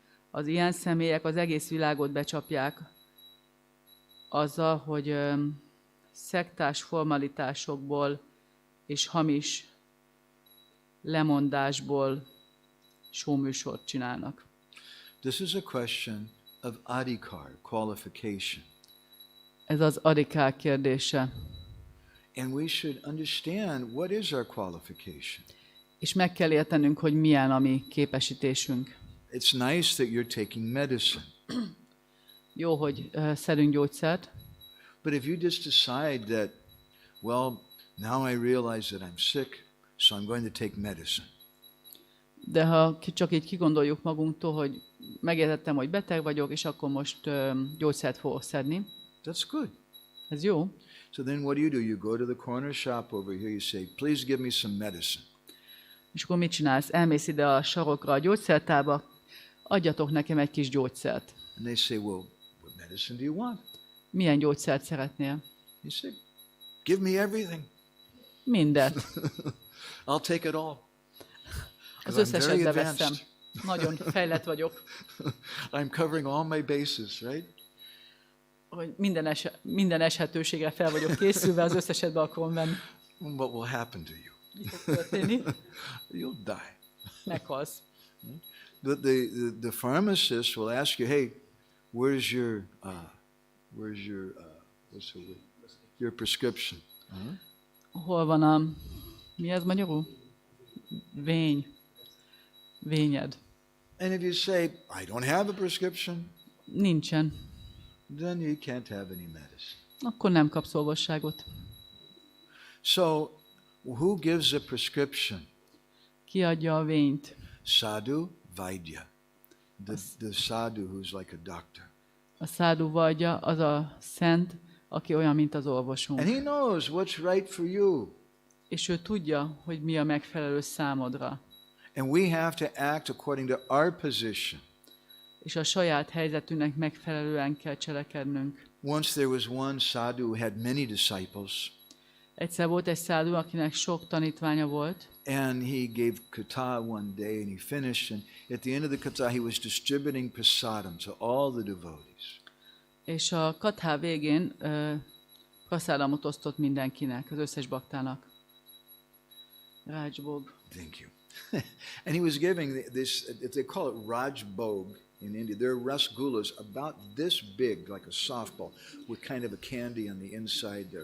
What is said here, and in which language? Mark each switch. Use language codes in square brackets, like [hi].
[hu] Az ilyen személyek az egész világot becsapják azzal, hogy szektás formalitásokból és hamis lemondásból showműsort csinálnak. [en] This is a question of adhikar, qualification. [hu] Ez az adhikár kérdése. [en] And we should understand what is our qualification. [hu] És meg kell értenünk, hogy milyen a mi képesítésünk. [en] It's nice that you're taking medicine. [hu] Jó, hogy szedünk gyógyszert. [en] But if you just decide that, well, now I realize that I'm sick, so I'm going to take medicine. [hu] De ha csak így kigondoljuk magunktól, hogy megértettem, hogy beteg vagyok, és akkor most gyógyszert fogok szedni. [en] That's good. [hu] Ez jó. [en] So then what do? You go to the corner shop over here, you say, please give me some medicine. [hu] És akkor mit csinálsz? Elmész ide a sarokra, a gyógyszertárba, adjatok nekem egy kis gyógyszert. [en] And they say, well, what medicine do you want? [hu] Milyen gyógyszert szeretnél? [en] He said, give me everything. [hu] Mindet. [en] I'll take it all. [hu] Az [en] 'Cause I'm [hu] összeset [en] very [hu] beveszem. [en] advanced. [hu] Nagyon fejlett vagyok. [en] I'm covering all my bases, right? [hu] Hogy minden eshetőségre fel vagyok készülve, az összeset be akarom venni. [en] What will happen to you? [hu] Mi fog történni? [en] You'll die. [hu] Meghalsz. [en] But the pharmacist will ask you, hey, where's your what's the word? Your prescription? [hu] Hol van mi ez magyarul? Vényed. [en] And if you say, I don't have a prescription, [hu] Nincsen. [en] then you can't have any medicine. [hu] Akkor nem kapsz orvosságot. [en] So, who gives a prescription? [hu] Ki adja a vényt? [en] Sadhu Vaidya. The sadhu who's like a doctor. [hu] A szádu vadja az a szent, aki olyan, mint az orvosunk. [en] And he knows what's right for you. [hu] És ő tudja, hogy mi a megfelelő számodra. [en] And we have to act according to our position. [hu] És a saját helyzetünknek megfelelően kell cselekednünk. [en] Once there was one sadhu who had many disciples. [hu] Egyszer volt egy szádu, akinek sok tanítványa volt. [en] And he gave katha one day and he finished, and at the end of the katha he was distributing prasadam to all the devotees. [hu] És a kathá végén prasadamot osztott mindenkinek, az összes baktának. [en] Rajbog. Thank you. And he was giving this, they call it Rajbog in India. They're rasgullas about this big, like a softball, with kind of a candy on the inside.